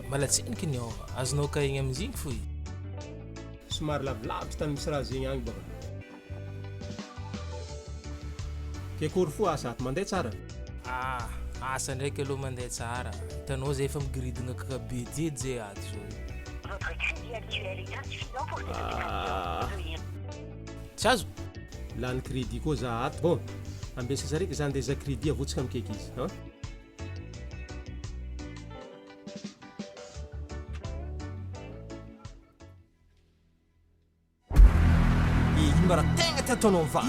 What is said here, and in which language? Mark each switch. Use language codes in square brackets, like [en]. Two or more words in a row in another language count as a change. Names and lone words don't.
[mg] Mbala tsiniky niova, azonao ka igny amizigny fo i. Somary lavilavitra tany misy raha zegny agny baka. Ke kory fo asa ato mandeha tsara? Asa ndraiky aloha mandeha tsara. Hitanao zay efa migiridina kakabe diedy zay ato zao. [fr] Votre crédit actuel est insuffisant pour cette opération. Veuillez. [mg] Tsy azo? Lany crédit koa za ato. Bon, ambesa zaraiky za andeha za crédit avotsika mikaiky izy. Ino mba raha tegna ty ataonao mivady?